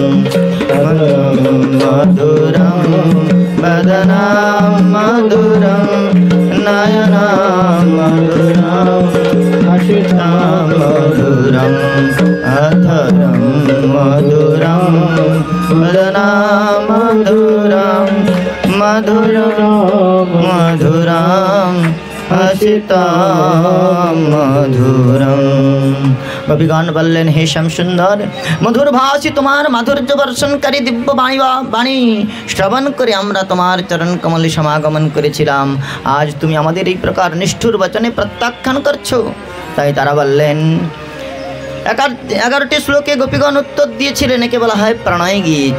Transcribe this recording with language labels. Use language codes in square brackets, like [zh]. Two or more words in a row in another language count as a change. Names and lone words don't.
[sa] मधुरम वदनं मधुरम नयनं मधुरम हसितं मधुरम अधरं मधुरम वदनं मधुरम मधुरम मधुरम हसितं मधुरम। [bn] कविगान বললেন হে শ্যাম সুন্দর মধুর ভাষী তোমার মাধুর্য বর্ষণকারী দিব্য বাণী শ্রবণ করে আমরা তোমার চরণ কমলে সমাগমন করেছিলাম। আজ তুমি আমাদের এই প্রকার নিষ্ঠুর বচনে প্রত্যাখ্যান করছো। তাই তারা বললেন 11টি শ্লোকে গোপীগণ উত্তর দিয়েছিলেন, একে বলা হয় প্রণয় গীত।